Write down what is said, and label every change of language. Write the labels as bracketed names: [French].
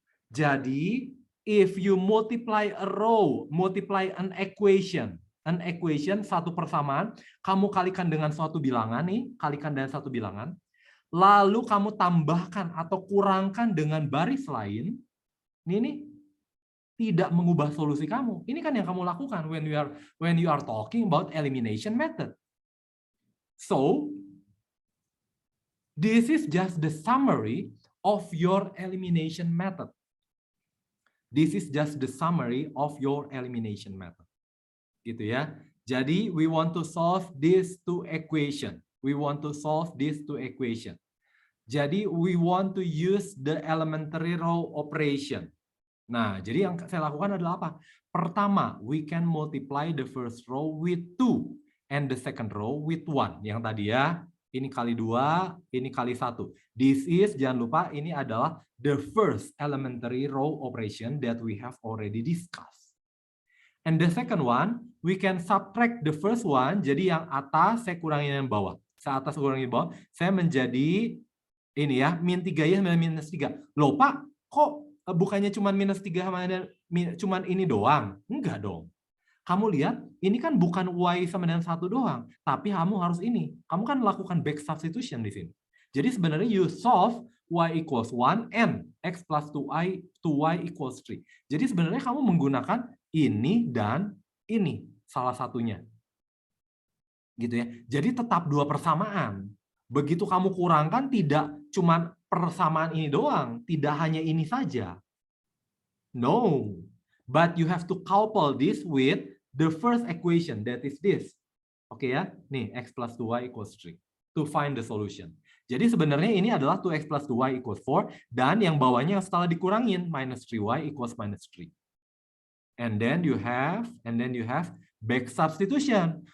[Indonesian] Jadi, [English] if you multiply a row, multiply an equation, [Indonesian] satu persamaan, kamu kalikan dengan suatu bilangan nih, kalikan dengan satu bilangan, lalu kamu tambahkan atau kurangkan dengan baris lain, ini tidak mengubah solusi kamu. Ini kan yang kamu lakukan [English] when you are talking about elimination method. So, this is just the summary of your elimination method. This is just the summary of your elimination method. [Indonesian] Gitu ya. Jadi, [English] we want to solve these two equation. We want to solve these two equation. [Indonesian] Jadi, [English] we want to use the elementary row operation. [Indonesian] Nah, jadi yang saya lakukan adalah apa? Pertama, [English] we can multiply the first row with 2 and the second row with 1. [Indonesian] Yang tadi ya, ini kali 2, ini kali 1. [English] This is, [Indonesian] jangan lupa, ini adalah [English] the first elementary row operation that we have already discussed. And the second one, we can subtract the first one, [Indonesian] jadi yang atas saya kurangin yang bawah. Saya atas kurangin bawah, saya menjadi ini ya, min 3 ya, minus 3. Loh Pak, kok bukannya cuma minus 3 cuman ini doang? Enggak dong. Kamu lihat, ini kan bukan y sama dengan 1 doang, tapi kamu harus ini. Kamu kan melakukan back substitution di sini. Jadi sebenarnya [English] you solve y equals 1 and x plus 2y equals 3. [Indonesian] Jadi sebenarnya kamu menggunakan ini dan ini salah satunya. Gitu ya. Jadi tetap 2 persamaan. Begitu kamu kurangkan tidak cuma persamaan ini doang, tidak hanya ini saja. [English] No, but you have to couple this with the first equation, that is this. [Indonesian] Oke ya, [English] nih x plus 2y equals 3 to find the solution. [Indonesian] Jadi sebenarnya ini adalah 2x plus 2y equals 4 dan yang bawahnya setelah dikurangin minus 3y equals minus 3. [English] And then you have back substitution.